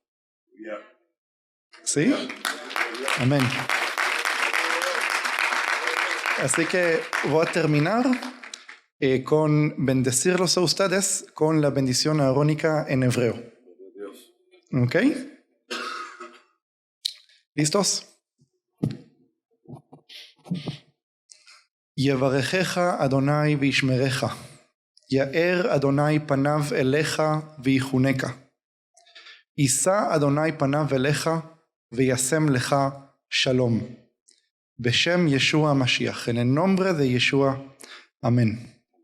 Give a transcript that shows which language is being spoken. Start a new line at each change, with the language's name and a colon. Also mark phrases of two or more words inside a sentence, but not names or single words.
Spanish: ¿Sí? Amén. Así que voy a terminar con bendecirlos a ustedes con la bendición arónica en hebreo. ¿Ok? ¿Listos?
Hebrew: יברכך אדוני וישמרך, יאר אדוני פניו אליך ויחונקה, יישא אדוני פניו אליך וישם לך שלום. בשם ישוע המשיח,
Spanish: en el nombre de Yeshua, amén.